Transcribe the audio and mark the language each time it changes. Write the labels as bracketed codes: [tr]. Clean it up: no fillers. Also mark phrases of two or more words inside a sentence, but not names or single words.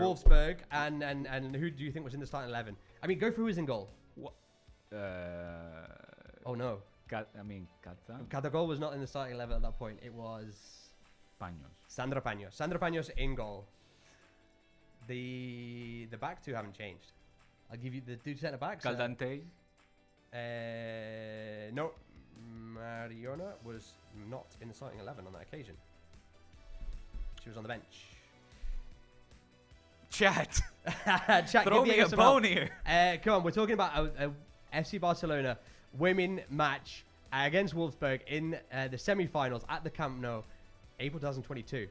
[en] Barca, Wolfsburg, and who do you think was in the starting 11? I mean, go for who's in goal. Oh no. Catagol was not in the starting 11 at that point. It was Sandra Paños. Sandra Paños in goal. The back two haven't changed. I'll give you the two centre backs. Caldante. No. Mariona was not in the starting 11 on that occasion. She was on the bench. Chat. Chat, throw me a bone here. Come on, we're talking about a FC Barcelona women match against Wolfsburg in the semi-finals at the Camp Nou, April 2022.